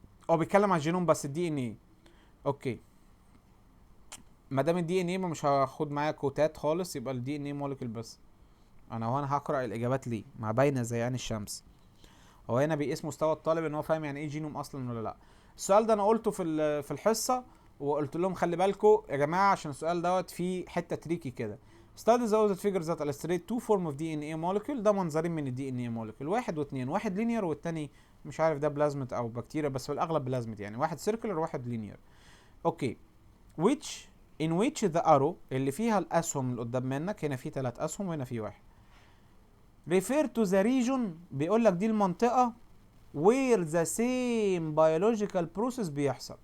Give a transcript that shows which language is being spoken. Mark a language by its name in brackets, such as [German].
[Arabic] هو بيتكلم عن الجينوم بس الدي ان ايه. اوكي، ما دام الدي ان ايه مش هاخد معايا كوتات خالص، يبقى الدي ان ايه مولكيول بس. انا هقرا الاجابات ليه؟ ما باينه زي عين الشمس. هو هنا بيقيس مستوى الطالب ان هو فاهم يعني ايه جينوم اصلا ولا لا. السؤال ده انا قلته في الحصه، وقلت لهم خلي بالكم يا جماعه عشان السؤال دوت فيه حته تريكي كده. [English] study the figures that illustrate two form of DNA molecule. [Arabic] ده منظرين من الدي ان اي مولكيول، واحد واثنين. واحد لينير والتاني مش عارف ده بلازمت او بكتيريا، بس في الاغلب بلازمت يعني. واحد سيركلر وواحد لينير. اوكي. [English] which in which the arrow [Arabic] اللي فيها الاسهم اللي قدام منك، هنا في 3 اسهم وهنا في واحد. [English] refer to the region، [Arabic] بيقول لك دي المنطقه [English] where the same biological process [Arabic] بيحصل.